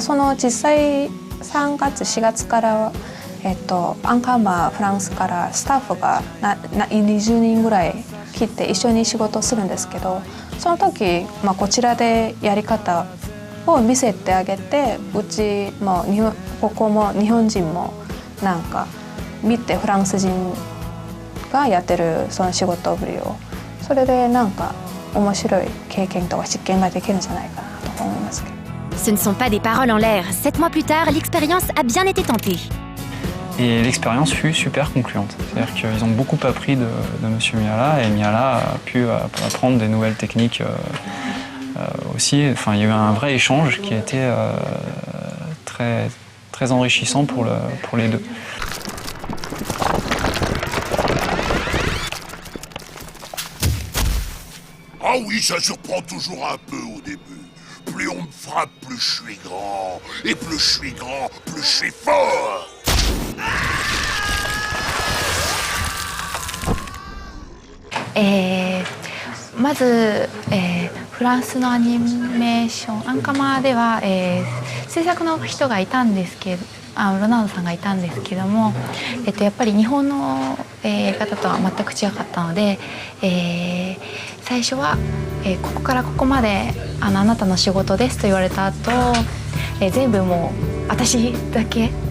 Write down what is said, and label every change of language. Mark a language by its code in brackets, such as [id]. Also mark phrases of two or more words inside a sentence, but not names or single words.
[ja] その実際3月4月からアンカーマフランスからスタッフが20人ぐらい来て一緒に仕事をするんですけど、その時、こちらでやり方を見せてあげて、うちもここも日本人もなんか見てフランス人がやってるその仕事ぶりを、それでなんか面白い経験とか実験ができるんじゃないかなと思いますけど。 [fr] Ce ne sont pas des paroles en l'air. 7 mois plus tard, l'expérience a bien été tentée. Et l'expérience fut super concluante. C'est-à-dire qu'ils ont beaucoup appris de M. Mihara, et Mihara a pu apprendre des nouvelles techniques aussi. Enfin, il y a eu un vrai échange qui a été très, très enrichissant pour les deux. Ah oui, ça surprend toujours un peu au début. Plus on me frappe, plus je suis grand. Et plus je suis grand, plus je suis fort. [ja] まず、フランスのアニメーションアンカマでは、制作の人がいたんですけどロナウドさんがいたんですけども、やっぱり日本のやり方とは全く違かったので、最初は、ここからここまであなたの仕事ですと言われた後、全部もう私だけ